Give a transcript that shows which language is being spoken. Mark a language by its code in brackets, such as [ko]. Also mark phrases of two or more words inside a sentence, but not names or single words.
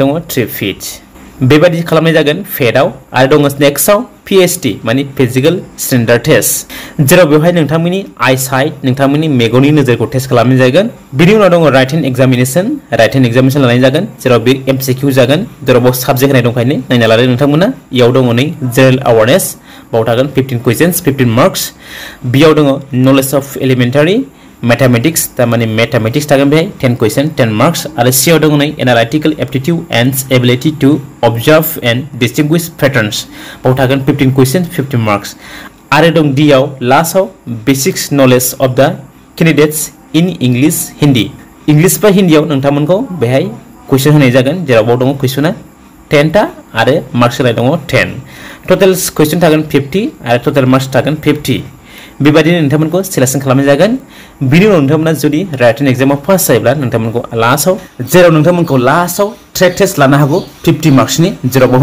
[brx] दङ 3 फीट बेबायदि खालामनाय जागोन फेटआव आरो दङ नेक्स्टआव पीएसटी माने [en] physical standard test [brx] जेराव बेवहाय नोंथांमोननि [en] eye sight [brx] नोंथांमोननि मेगननि नोजोरखौ टेस्ट खालामनाय जागोन बिनि उनाव दङ [en] writing examination [brx] लानाय जागोन जेराव बे एमसीक्यू जागोन जेराव बाव साबजेक्ट होनाय दंखायो नायना लादो नोंथांमोना इयाव दङ नै [en] general awareness [brx] बाव थागोन [en] 15 questions 15 marks [brx] बियाव दङ [en] knowledge of elementary [brx] मैथमेटिक्स तारमाने मैथमेटिक्स थागोन बेहाय [en] 10 question 10 marks [brx] आरो सी आव दङ नै [en] analytical aptitude and ability to observe and distinguish patterns [brx] बाव थागोन [en] 15 question 15 marks [brx] आरो दं डी आव लास्ट आव [en] basics knowledge of the candidates in English Hindi English [brx] बा हिंदी आव नोंथांमोनखौ बेहाय क्वेश्चन होनाय जागोन जेराव बाव दङ क्वेश्चना 10 टा आरो मार्क्स होनाय दङ 10 [en] total question [brx] थागोन 50 आरो [en] total marks [brx] थागोन 50 बेबायदिनो नोंथांमोनखौ सिलेक्शन खालामनाय जागोन बिनि उनाव नोंथांमोना जुदि राइटिं एग्जामाव पास जायोब्ला नोंथांमोनखौ लास्टआव जेराव नोंथांमोनखौ लास्टआव [en] track test [brx] लानो हागौ 50 मार्क्सनि जेराव बाव